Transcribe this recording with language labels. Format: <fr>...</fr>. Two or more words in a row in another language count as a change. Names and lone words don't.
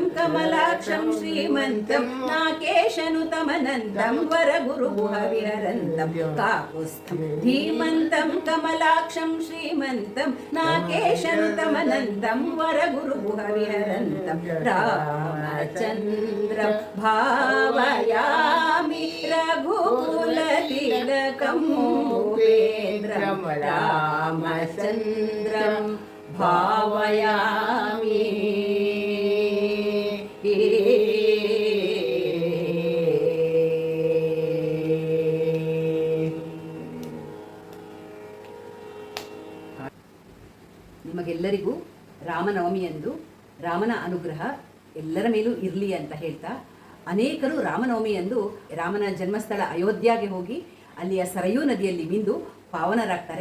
<sa>कमलाक्षं श्रीमन्तं नाकेशनुतमनन्तं वरगुरुगुहविहरन्तं काकुत्स्थं धीमन्तं कमलाक्षं श्रीमन्तं नाकेशनुतमनन्तं वरगुरुगुहविहरन्तं रामचन्द्रं भावयामि रघुकुलतिलकम् उपेन्द्रं रामचन्द्रं</sa> <kn>भावयामि ನಿಮಗೆಲ್ಲರಿಗೂ ರಾಮನವಮಿಯಂದು ರಾಮನ ಅನುಗ್ರಹ ಎಲ್ಲರ ಮೇಲೂ ಇರಲಿ ಅಂತ ಹೇಳ್ತಾ, ಅನೇಕರು ರಾಮನವಮಿಯಂದು ರಾಮನ ಜನ್ಮಸ್ಥಳ ಅಯೋಧ್ಯೆಗೆ ಹೋಗಿ ಅಲ್ಲಿಯ ಸರಯೂ ನದಿಯಲ್ಲಿ ಮಿಂದು ಪಾವನರಾಗ್ತಾರೆ.</kn>